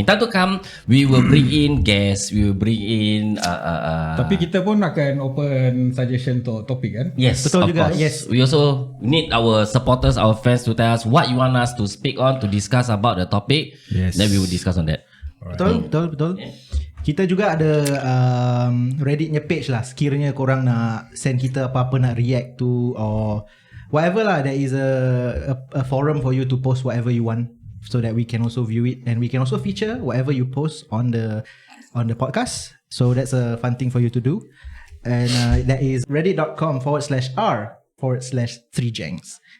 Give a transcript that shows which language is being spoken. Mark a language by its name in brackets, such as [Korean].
[English] In time to come, we will bring in guests. We will bring in. [Malay] Tapi kita pun akan open suggestion untuk topik kan? [English] Yes, [Malay] betul [English] of [Malay] juga. [English] course. Yes. We also need our supporters, our fans to tell us what you want us to speak on, to discuss about the topic. Yes. Then we will discuss on that. [Malay] Betul. Kita juga ada Redditnya page lah. Sekiranya korang nak send kita apa-apa nak [English] react to or whatever lah, there is a forum for you to post whatever you want, so that we can also view it and we can also feature whatever you post on the podcast. So that's a fun thing for you to do. And that is reddit.com/r/3jangs.